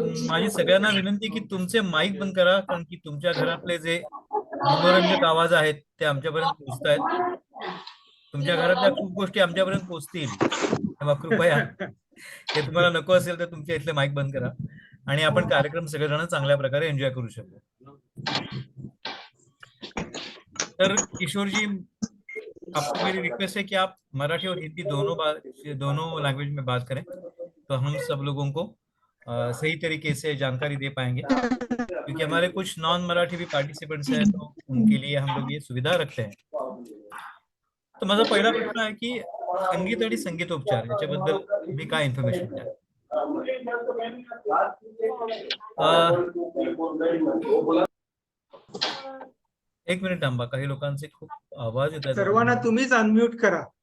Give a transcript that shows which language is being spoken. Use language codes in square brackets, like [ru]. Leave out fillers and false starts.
[mr] माझी सगळ्यांना विनंती की तुमचे माईक बंद करा, कारण की तुमच्या घरातले जे मनोरंजक आवाज आहेत ते आमच्यापर्यंत पोहोचत आहेत. तुमच्या घरातल्या खूप गोष्टी आमच्यापर्यंत पोहोचतील, तेव्हा कृपया हे तुम्हाला नको असेल तर तुमच्या इथले माईक बंद करा आणि आपण कार्यक्रम सगळेजण चांगल्या प्रकारे एन्जॉय करू शकू. [hi] तर किशोर जी, आपको मेरी रिक्वेस्ट है कि आप मराठी और हिंदी दोनों लैंग्वेज में बात करें, तो हम सब लोगों को सही तरीके से जानकारी दे पाएंगे, क्योंकि हमारे कुछ नॉन मराठी भी पार्टिसिपेंट्स हैं, तो उनके लिए हम लोग ये सुविधा रखते हैं. [mr] तो माझा पहिला प्रश्न आहे की संगीत आणि संगीतोपचार याच्याबद्दल तुम्ही काय इन्फॉर्मेशन द्या. एक मिनिट थांबा, काही लोकांचे खूप आवाज येत आहेत. सर्वांना तुम्हीच अनम्यूट करा.